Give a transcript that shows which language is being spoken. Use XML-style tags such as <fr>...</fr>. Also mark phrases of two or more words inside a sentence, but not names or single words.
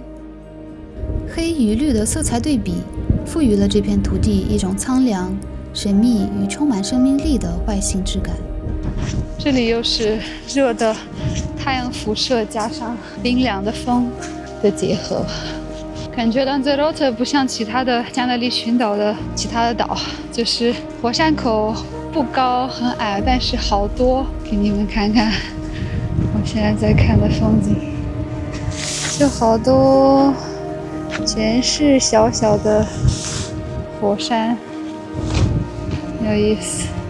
<zh>黑與綠的色彩對比，賦予了這片土地一種蒼涼、 神秘與充滿生命力的外星質感。這裡又是熱的太陽輻射加上冰涼的風的結合，感覺蘭澤洛特不像其他的加那利群島的其他的島，就是火山口不高很矮，但是好多，給你們看看我現在在看的風景，就好多全是小小的火山，有意思。</zh>